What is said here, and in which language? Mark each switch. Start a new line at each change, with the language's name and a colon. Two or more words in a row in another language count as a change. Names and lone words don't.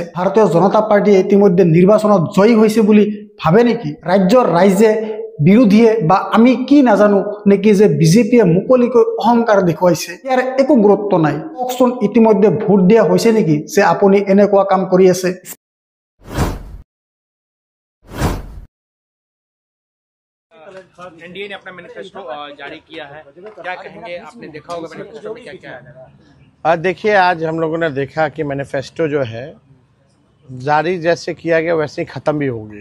Assamese: ভাৰতীয় জনতা পাৰ্টিয়ে ইতিমধ্যে নিৰ্বাচনত জয়ী হৈছে বুলি ভাবে নেকি? ৰাজ্যৰ ৰাইজে, বিৰোধীয়ে বা আমি কি নাজানো নেকি যে বিজেপিয়ে মুকলিকৈ অহংকাৰ দেখুৱাইছে? ইয়াৰ একো গুৰুত্ব নাই। কওকচোন, ইতিমধ্যে ভোট দিয়া হৈছে নেকি যে আপুনি এনেকুৱা কাম কৰি আছে?
Hindi: NDA ने अपना मैनिफेस्टो जारी किया है, क्या कहेंगे? आपने देखा होगा मैनिफेस्टो में क्या क्या है? देखिए, आज हम लोगों ने देखा कि मैनिफेस्टो जो है जारी जैसे किया गया वैसे ही ख़त्म भी होगी।